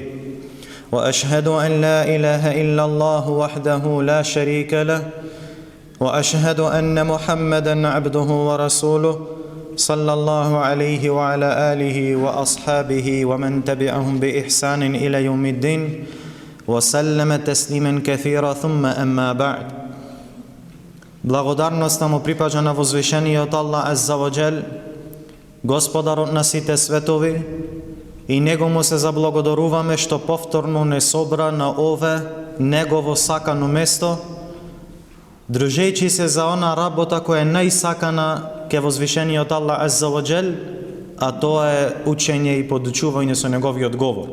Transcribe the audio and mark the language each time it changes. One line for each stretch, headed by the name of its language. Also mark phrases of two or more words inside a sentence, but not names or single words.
Arabic: وأشهد أن لا إله إلا الله وحده لا شريك له، وأشهد أن محمدًا عبده ورسوله صلى الله عليه وعلى آله وأصحابه ومن تبعهم بإحسان إلى يوم الدين وسلم تسليما كثيرا ثم أما بعد.
Macedonian: Благодарноста му припаѓа на возвишениот
Arabic: الله عز وجل,
Macedonian: Господарот на сите светови, и него му се заблагодаруваме што повторно не собра на ове негово сакано место, дружејќи се за она работа која е најсакана ке возвишениот
Arabic: الله عز وجل,
Macedonian: а тоа е учење и подучување со неговиот говор.